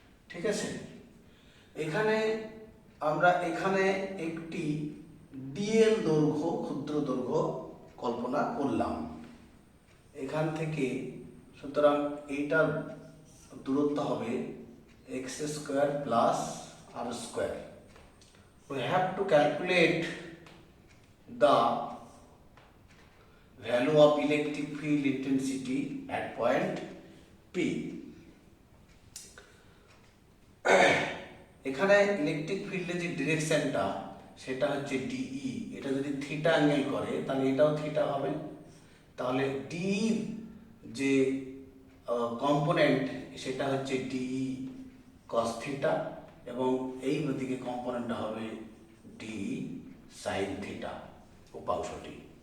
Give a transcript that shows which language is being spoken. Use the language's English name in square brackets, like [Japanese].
[Bangla] ঠিক আছে, এখানে আমরা একটি ডিএল দৈর্ঘ্য, ক্ষুদ্র দৈর্ঘ্য কল্পনা করলাম এখান থেকে। সুতরাং এইটার দূরত্ব হবে x square plus আর square. [English] We have to calculate the value of electric field intensity at point P. [Bangla] এখানে ইলেকট্রিক ফিল্ডের যে ডিরেকশনটা সেটা হচ্ছে ডিই। এটা যদি থিটা অ্যাঙ্গেল করে তাহলে এটাও থিটা হবে। তাহলে ডিই যে কম্পোনেন্ট সেটা হচ্ছে ডিই কস থিটা এবং এই দিকে কম্পোনেন্টটা হবে ডিই সাইন থিটা উপাংশটি।